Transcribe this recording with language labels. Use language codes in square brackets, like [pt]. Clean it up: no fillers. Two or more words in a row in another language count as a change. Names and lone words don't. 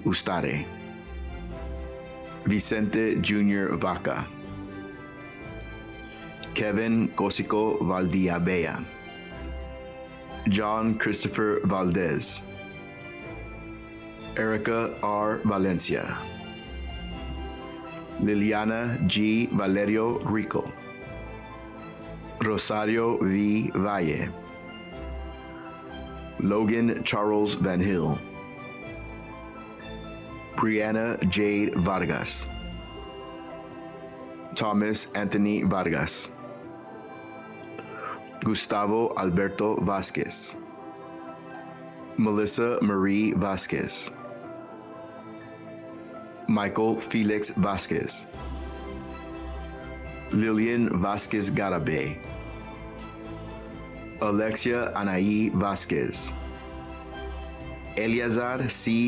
[en] Ustare, Vicente Jr. Vaca, Kevin Cosico Valdiabea, John Christopher Valdez, Erica R. Valencia, Liliana G. Valerio Rico, Rosario V. Valle, Logan Charles Van Hill, Brianna Jade Vargas, Thomas Anthony Vargas, Gustavo Alberto Vasquez, Melissa Marie Vasquez, Michael Felix Vasquez, Lillian Vasquez Garabay, Alexia Anaí Vasquez, Eleazar C.